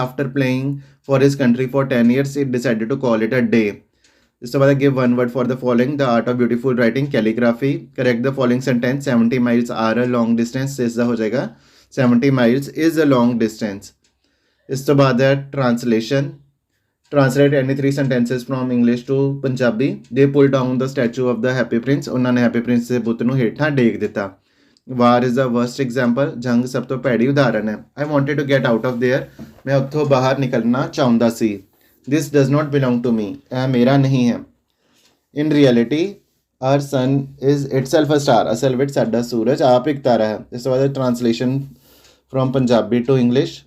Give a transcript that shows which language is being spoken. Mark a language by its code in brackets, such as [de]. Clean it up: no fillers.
[en] After playing for his country for 10 years, he decided to call it a day. [hi] इसके बाद [en] give one word for the following. The art of beautiful writing. Calligraphy. Correct the following sentence. 70 miles are a long distance. [hi] इसका हो जाएगा [en] 70 miles is a long distance. [hi] इसके बाद translation. [en] Translate any 3 sentences from English to Punjabi. They pulled down the statue of the Happy Prince. [hi] उन्होंने [pa] Happy Prince ਦੇ ਪੁੱਤ ਨੂੰ ਹੇਠਾਂ ਡੇਗ ਦਿੱਤਾ. [en] War is the worst example. [pa] ਜੰਗ ਸਭ ਤੋਂ ਭੈੜੀ ਉਦਾਹਰਨ ਹੈ. [en] I wanted to get out of there. [pa] ਮੈਂ ਉੱਥੋਂ ਬਾਹਰ ਨਿਕਲਣਾ ਚਾਹੁੰਦਾ ਸੀ. [en] This does not belong to me. [pa] ਇਹ ਮੇਰਾ ਨਹੀਂ ਹੈ. [en] In reality, our sun is itself a star. [pa] ਅਸਲ ਵਿੱਚ ਸਾਡਾ ਸੂਰਜ ਆਪ ਇੱਕ ਤਾਰਾ ਹੈ. ਇਸ ਤੋਂ ਬਾਅਦ translation from Punjabi to English.